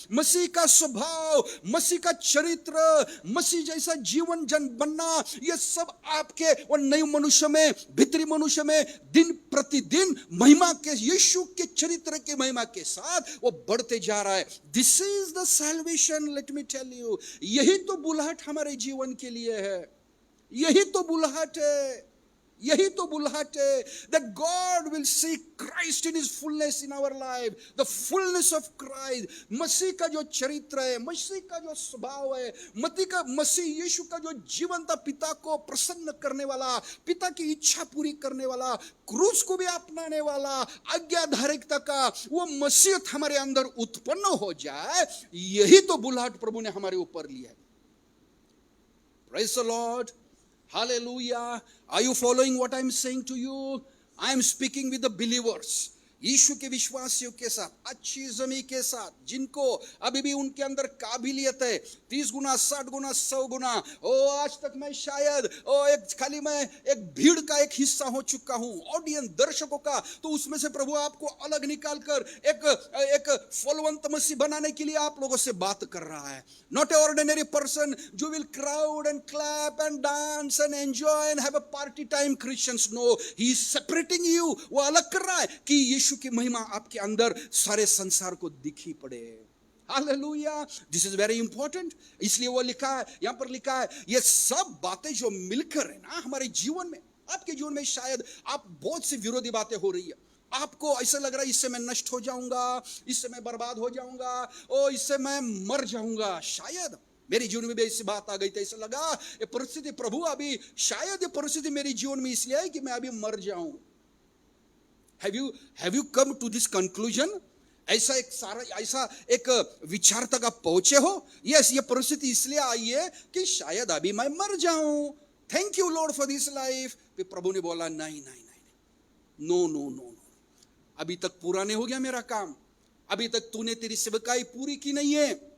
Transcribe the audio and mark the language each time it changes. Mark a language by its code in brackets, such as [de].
[hi] मसीह का स्वभाव, मसीह का चरित्र, मसीह जैसा जीवन जन बनना, ये सब आपके और नए मनुष्य में, भीतरी मनुष्य में दिन प्रतिदिन महिमा के, यीशु के चरित्र के महिमा के साथ वो बढ़ते जा रहा है। [en] This is the salvation, let me tell you. [hi] यही तो बुलाहट हमारे जीवन के लिए है। यही तो बुलाहट है, यही तो बुलाहट है। [en] That God will see Christ in His fullness in our life, the fullness of Christ। [hi] मसीह का जो चरित्र है, मसीह का जो स्वभाव है, मसीह यीशु का जो जीवन था, पिता को प्रसन्न करने वाला, पिता की इच्छा पूरी करने वाला, क्रूस को भी अपनाने वाला, आज्ञाधारिकता का वो मसीहत हमारे अंदर उत्पन्न हो जाए, यही तो बुलाहट प्रभु ने हमारे ऊपर लिया है। [en] Praise the Lord. Hallelujah. Are you following what I am saying to you? I am speaking with the believers. [hi] यीशु के विश्वासियों के साथ, अच्छी जमी के साथ, जिनको अभी भी उनके अंदर काबिलियत है 30 गुना, 60 गुना, 100 गुना। ओ, आज तक मैं शायद खाली मैं एक भीड़ का एक हिस्सा हो चुका हूं, ऑडियंस, दर्शकों का। तो उसमें से प्रभु आपको अलग निकाल कर एक फलवंत मसीह बनाने के लिए आप लोगों से बात कर रहा है। [en] Not a ordinary person जो will crowd and clap and dance and enjoy and have a party time Christians. No, he is separating you. [hi] वो अलग कर रहा है कि यीशु की महिमा आपके अंदर सारे संसार को दिखी पड़े। Hallelujah, [en] This is very important. [hi] इसलिए वो लिखा है, यहां पर लिखा है, ये सब बातें जो मिलकर है ना हमारे जीवन में, आपके जीवन में शायद आप बहुत सी विरोधी बातें हो रही है। आपको ऐसा लग रहा है इससे मैं नष्ट हो जाऊंगा, इससे मैं बर्बाद हो जाऊंगा, ओ इससे मैं मर जाऊंगा। शायद मेरे जीवन में भी ऐसी बात आ गई थी, ऐसा लगा ये परिस्थिति, प्रभु अभी शायद ये परिस्थिति मेरे जीवन में इसलिए है कि मैं अभी मर जाऊं। [en] Have you come to this conclusion? [hi] ऐसा एक विचार तक आप पहुंचे हो? यस, ये परिस्थिति इसलिए आई है कि शायद अभी मैं मर जाऊं। [en] Thank you Lord for this life. [hi] फिर प्रभु ने बोला नहीं नहीं नहीं, [en] no no no no, [hi] अभी तक पूरा नहीं हो गया मेरा काम, अभी तक तूने तेरी सेवकाई पूरी की नहीं है।